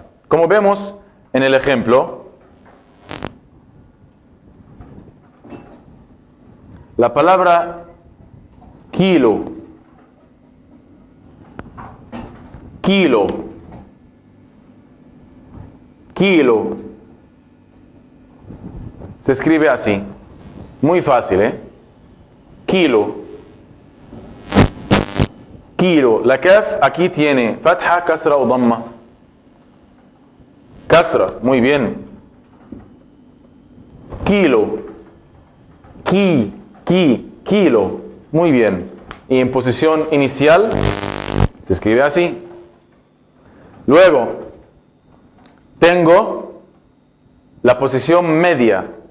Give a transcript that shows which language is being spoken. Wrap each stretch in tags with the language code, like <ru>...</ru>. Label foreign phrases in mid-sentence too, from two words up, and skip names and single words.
<es>Como vemos en el ejemplo, la palabra kilo, kilo, kilo, se escribe así. Muy fácil, ¿eh? Kilo. kilo. La kaf aquí tiene fatha, kasra o damma. Kasra, muy bien. Kilo. Kilo. Muy bien. Y en posición inicial se escribe así. Luego, tengo la posición media.</es>